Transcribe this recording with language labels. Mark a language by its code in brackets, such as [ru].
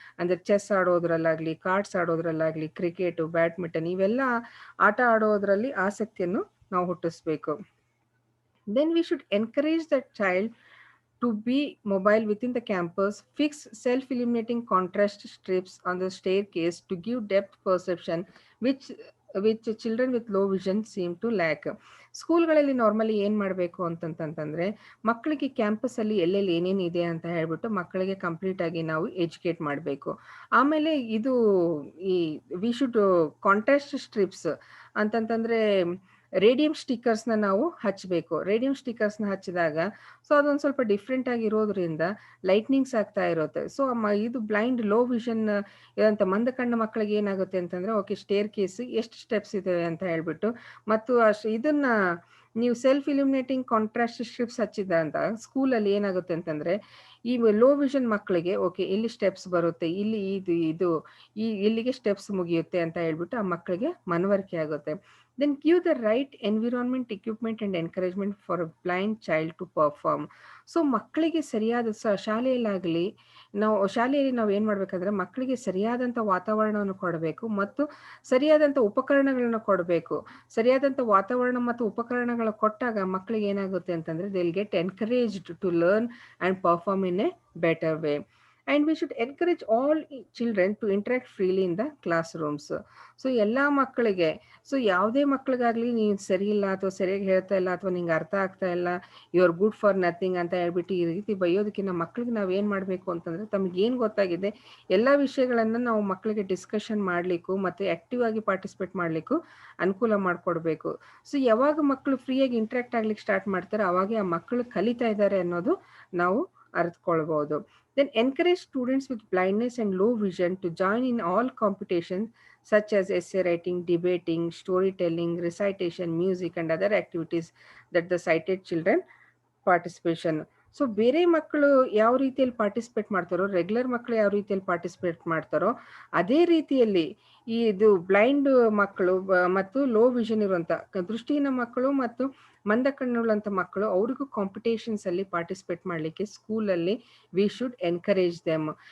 [kn] ಅಂದರೆ chess ಆಡೋದ್ರಲ್ಲಾಗಲಿ, cards ಆಡೋದ್ರಲ್ಲಾಗಲಿ, cricket, badminton ಇವೆಲ್ಲ ಆಟ ಆಡೋದ್ರಲ್ಲಿ ಆಸಕ್ತಿಯನ್ನು ನಾವು ಹುಟ್ಟಿಸ್ಬೇಕು. [en] Then we should encourage the child to be mobile within the campus, fix self-illuminating contrast strips on the staircase to give depth perception, which children with low vision seem to lack. [kn] ಸ್ಕೂಲ್ಗಳಲ್ಲಿ normally ಏನು ಮಾಡಬೇಕು ಅಂತಂತಂದರೆ, ಮಕ್ಕಳಿಗೆ ಕ್ಯಾಂಪಸ್ಸಲ್ಲಿ ಎಲ್ಲೆಲ್ಲಿ ಏನೇನಿದೆ ಅಂತ ಹೇಳ್ಬಿಟ್ಟು ಮಕ್ಕಳಿಗೆ ಕಂಪ್ಲೀಟಾಗಿ ನಾವು ಎಜುಕೇಟ್ ಮಾಡಬೇಕು. ಆಮೇಲೆ ಈ [en] we should contrast strips [kn] ಅಂತಂತಂದರೆ ರೇಡಿಯಂ ಸ್ಟಿಕ್ಕರ್ಸ್ನ ನಾವು ಹಚ್ಚಬೇಕು. ರೇಡಿಯಂ ಸ್ಟಿಕ್ಕರ್ಸ್ನ ಹಚ್ಚಿದಾಗ ಸೊ ಅದೊಂದು ಸ್ವಲ್ಪ ಡಿಫ್ರೆಂಟ್ ಆಗಿರೋದ್ರಿಂದ ಲೈಟ್ನಿಂಗ್ಸ್ ಆಗ್ತಾ ಇರುತ್ತೆ. ಸೊ ಇದು ಬ್ಲೈಂಡ್ ಲೋ ವಿಷನ್ ಇರೋಂಥ ಮಂದ ಕಣ್ಣು ಮಕ್ಕಳಿಗೆ ಏನಾಗುತ್ತೆ ಅಂತಂದರೆ, ಓಕೆ, ಸ್ಟೇರ್ ಕೇಸ್ ಎಷ್ಟು ಸ್ಟೆಪ್ಸ್ ಇದ್ದಾವೆ ಅಂತ ಹೇಳ್ಬಿಟ್ಟು, ಮತ್ತು ಇದನ್ನ ನೀವು ಸೆಲ್ಫ್ ಇಲ್ಯುಮಿನೇಟಿಂಗ್ ಕಾಂಟ್ರಾಸ್ಟ್ ಸ್ಟ್ರಿಪ್ಸ್ ಹಚ್ಚಿದ ಅಂತ ಸ್ಕೂಲಲ್ಲಿ ಏನಾಗುತ್ತೆ ಅಂತಂದರೆ, ಈ ಲೋ ವಿಷನ್ ಮಕ್ಕಳಿಗೆ ಓಕೆ ಇಲ್ಲಿ ಸ್ಟೆಪ್ಸ್ ಬರುತ್ತೆ, ಇಲ್ಲಿ ಇಲ್ಲಿಗೆ ಸ್ಟೆಪ್ಸ್ ಮುಗಿಯುತ್ತೆ ಅಂತ ಹೇಳ್ಬಿಟ್ಟು ಆ ಮಕ್ಕಳಿಗೆ ಮನವರಿಕೆ ಆಗುತ್ತೆ. [en] Then give the right environment, equipment and encouragement for a blind child to perform. [kn] So ಮಕ್ಕಳಿಗೆ ಸರಿಯಾದ ಶಾಲೆಯಲ್ಲಿ ನಾವು ಏನು ಮಾಡಬೇಕಂದ್ರೆ, ಮಕ್ಕಳಿಗೆ ಸರಿಯಾದಂಥ ವಾತಾವರಣವನ್ನು ಕೊಡಬೇಕು ಮತ್ತು ಸರಿಯಾದಂಥ ಉಪಕರಣಗಳನ್ನ ಕೊಡಬೇಕು. ಸರಿಯಾದಂಥ ವಾತಾವರಣ ಮತ್ತು ಉಪಕರಣಗಳ ಕೊಟ್ಟಾಗ ಮಕ್ಕಳಿಗೆ ಏನಾಗುತ್ತೆ ಅಂತಂದರೆ, [en] They will get encouraged to learn and perform in a better way. And we should encourage all children to interact freely in the classrooms. [kn] So ಎಲ್ಲ ಮಕ್ಕಳಿಗೆ, ಸೊ ಯಾವುದೇ ಮಕ್ಕಳಿಗಾಗಲಿ ನೀನು ಸರಿ ಇಲ್ಲ ಅಥವಾ ಸರಿಯಾಗಿ ಹೇಳ್ತಾ ಇಲ್ಲ ಅಥವಾ ನಿಂಗೆ ಅರ್ಥ ಆಗ್ತಾ ಇಲ್ಲ, [en] you are good for nothing [kn] ಅಂತ ಹೇಳ್ಬಿಟ್ಟು ಈ ರೀತಿ ಬೈಯೋದಕ್ಕಿಂತ ಮಕ್ಕಳಿಗೆ ನಾವು ಏನು ಮಾಡಬೇಕು ಅಂತಂದರೆ, ತಮಗೇನು ಗೊತ್ತಾಗಿದೆ ಎಲ್ಲ ವಿಷಯಗಳನ್ನು ನಾವು ಮಕ್ಕಳಿಗೆ ಡಿಸ್ಕಷನ್ ಮಾಡಲಿಕ್ಕೂ ಮತ್ತು ಆ್ಯಕ್ಟಿವ್ ಆಗಿ ಪಾರ್ಟಿಸಿಪೇಟ್ ಮಾಡಲಿಕ್ಕೂ ಅನುಕೂಲ ಮಾಡಿಕೊಡ್ಬೇಕು. ಸೊ ಯಾವಾಗ ಮಕ್ಕಳು ಫ್ರೀಯಾಗಿ ಇಂಟ್ರಾಕ್ಟ್ ಆಗ್ಲಿಕ್ಕೆ ಸ್ಟಾರ್ಟ್ ಮಾಡ್ತಾರೆ ಅವಾಗೆ ಆ ಮಕ್ಕಳು ಕಲಿತಾ ಇದ್ದಾರೆ ಅನ್ನೋದು ನಾವು ಅರ್ಥಕೊಳ್ಬೋದು. [en] Then encourage students with blindness and low vision to join in all competitions such as essay writing, debating, storytelling, recitation, music and other activities that the sighted children participation. [kn] So ಬೇರೆ ಮಕ್ಕಳು ಯಾವ ರೀತಿಯಲ್ಲಿ ಪಾರ್ಟಿಸಿಪೇಟ್ ಮಾಡ್ತಾರೋ, regular ಮಕ್ಕಳು ಯಾವ ರೀತಿಯಲ್ಲಿ participate ಮಾಡ್ತಾರೋ ಅದೇ ರೀತಿಯಲ್ಲಿ ಇದು ಬ್ಲೈಂಡ್ ಮಕ್ಕಳು ಮತ್ತು ಲೋ ವಿಷನ್ ಇರುವಂಥ ದೃಷ್ಟಿಹೀನ ಮಕ್ಕಳು ಮತ್ತು ಮಂದ ಕಣ್ಣುಳ್ಳಂಥ ಮಕ್ಕಳು ಅವ್ರಿಗೂ ಕಾಂಪಿಟೇಷನ್ಸಲ್ಲಿ ಪಾರ್ಟಿಸಿಪೇಟ್ ಮಾಡಲಿಕ್ಕೆ ಸ್ಕೂಲಲ್ಲಿ [en] We should encourage them.